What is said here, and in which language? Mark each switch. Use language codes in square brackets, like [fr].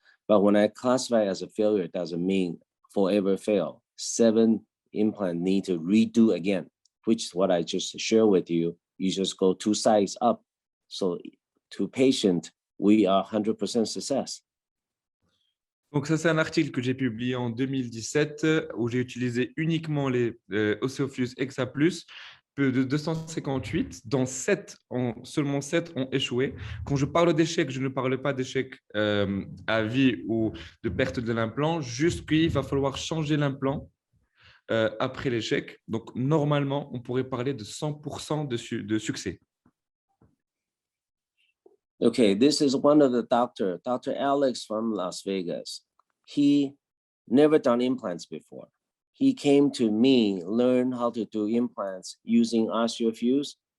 [en] But when I classify as a failure, it doesn't mean forever fail. 7 implants need to redo again, which is what I just shared with you. You just go 2 sides up. So to patient, we are 100% success. [fr] Donc ça, c'est un article que j'ai publié en 2017 où j'ai utilisé uniquement les OsseoFuse Exa+. De 258, dont seulement 7 ont échoué. Quand je parle d'échec, je ne parle pas d'échec à vie ou de perte de l'implant, juste qu'il va falloir changer l'implant après l'échec. Donc, normalement, on pourrait parler de 100% de succès. [en] Okay, this is one of the Dr. Alex from Las Vegas. He never done implants before. He came to me, learn how to do implants using OsseoFuse.